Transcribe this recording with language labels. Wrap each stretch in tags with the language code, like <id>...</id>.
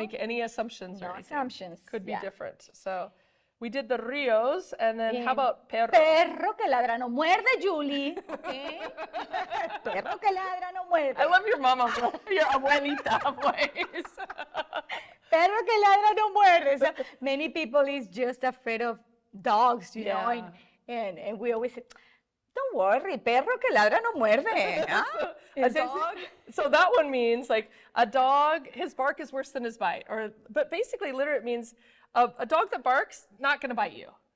<en>make any assumptions or No anything. assumptions. Could be yeah. different. So we did the rios, and then how about perro?</en> <es>Perro que ladra no muerde, Julie. Okay? Perro que ladra no muerde.</es> <en>I love your mama, your abuelita voice.</en> <es>Perro que ladra no muerde.</es> <en>So many people is just afraid of dogs, you know, Yeah. and we always say, don't worry,</en> <es>perro que ladra no muerde.</es> <en>Ah, A dog. So that one means like a dog, his bark is worse than his bite. But basically, literally, it means a dog that barks, not going to bite you.</en>